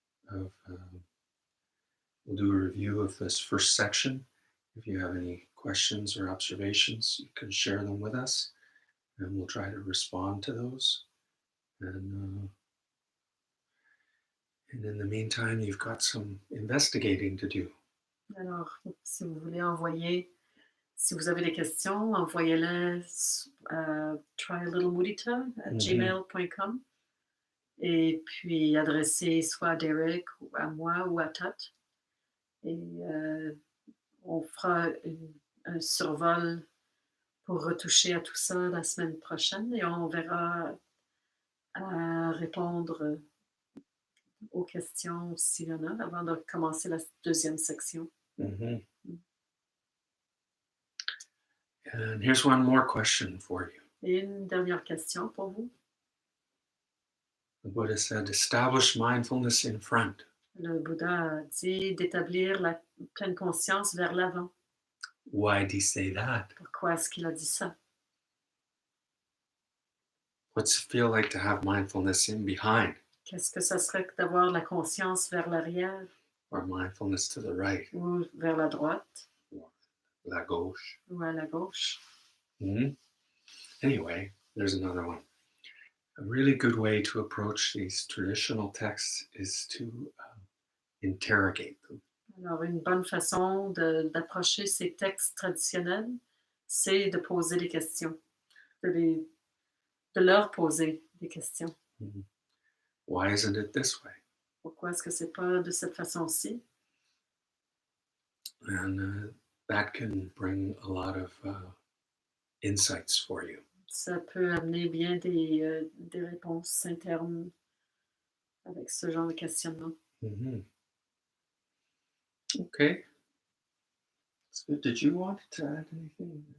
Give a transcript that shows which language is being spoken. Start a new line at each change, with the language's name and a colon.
English: We'll do a review of this first section. If you have any questions or observations, you can share them with us, and we'll try to respond to those. And in the meantime, you've got some investigating to do.
French: Alors, si vous voulez envoyer, si vous avez des questions, envoyez-les à tryalittlemudita@gmail.com et puis adressez soit à Derek, ou à moi ou à Tut. Et on fera un survol pour retoucher à tout ça la semaine prochaine et on verra à répondre aux questions s'il y en a avant de commencer la deuxième section. Mm-hmm.
English: And here's one more question for you.
French: Et une dernière question pour vous.
English: The Buddha said, establish mindfulness in front.
French: Le Bouddha a dit d'établir la pleine conscience vers l'avant.
English: Why did he say that?
French: Pourquoi est-ce qu'il a dit ça?
English: What's it feel like to have mindfulness in behind?
French: Qu'est-ce que ça serait que d'avoir la conscience vers l'arrière?
English: Or mindfulness to the right?
French: Ou vers la droite?
English: Or
French: la gauche? Ou à la gauche? Mm-hmm.
English: Anyway, there's another one. A really good way to approach these traditional texts is to interrogate them.
French: Alors, une bonne façon d'approcher ces textes traditionnels, c'est de poser des questions, de leur poser des questions.
English: Mm-hmm. Why isn't it this way?
French: Pourquoi est-ce que c'est pas de cette façon-ci?
English: And that can bring a lot of insights for you.
French: Ça peut amener bien des réponses internes avec ce genre de questionnement. Mm-hmm. Okay.
English: So did you want to add anything?